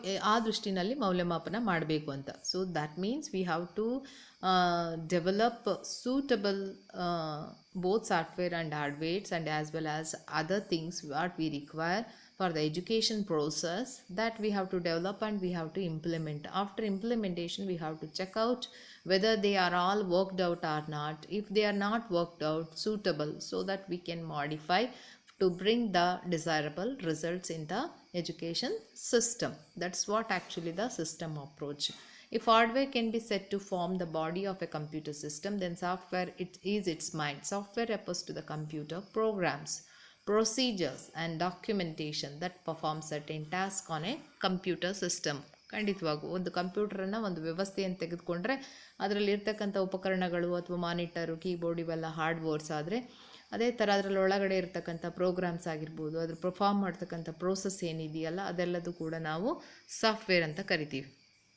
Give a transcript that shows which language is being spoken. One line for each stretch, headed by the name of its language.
Kannada: ಆ ದೃಷ್ಟಿನಲ್ಲಿ ಮೌಲ್ಯಮಾಪನ ಮಾಡಬೇಕು ಅಂತ.
English: So that means we have to develop suitable both software and hardwares and as well as other things what we require for the education process, that we have to develop and we have to implement. After implementation we have to check out whether they are all worked out or not. If they are not worked out suitable, so that we can modify to bring the desirable results in the education system. That's what actually the system approach. If hardware can be said to form the body of a computer system, then software it is its mind. Software refers to the computer programs, procedures and documentation that perform certain tasks on a computer system.
Kannada: ಖಂಡಿತವಾಗೂ ಒಂದು ಕಂಪ್ಯೂಟರನ್ನು ಒಂದು ವ್ಯವಸ್ಥೆಯನ್ನು ತೆಗೆದುಕೊಂಡ್ರೆ ಅದರಲ್ಲಿ ಇರ್ತಕ್ಕಂಥ ಉಪಕರಣಗಳು ಅಥವಾ monitor, keyboard ಇವೆಲ್ಲ ಹಾರ್ಡ್ವೇರ್ಸ್ ಆದರೆ, ಅದೇ ಥರ ಅದರಲ್ಲಿ ಒಳಗಡೆ ಇರ್ತಕ್ಕಂಥ ಪ್ರೋಗ್ರಾಮ್ಸ್ ಆಗಿರ್ಬೋದು, ಅದ್ರ ಪರ್ಫಾರ್ಮ್ ಮಾಡ್ತಕ್ಕಂಥ ಪ್ರೋಸೆಸ್ ಏನಿದೆಯಲ್ಲ ಅದೆಲ್ಲದೂ ಕೂಡ ನಾವು ಸಾಫ್ಟ್ವೇರ್ ಅಂತ ಕರಿತೀವಿ.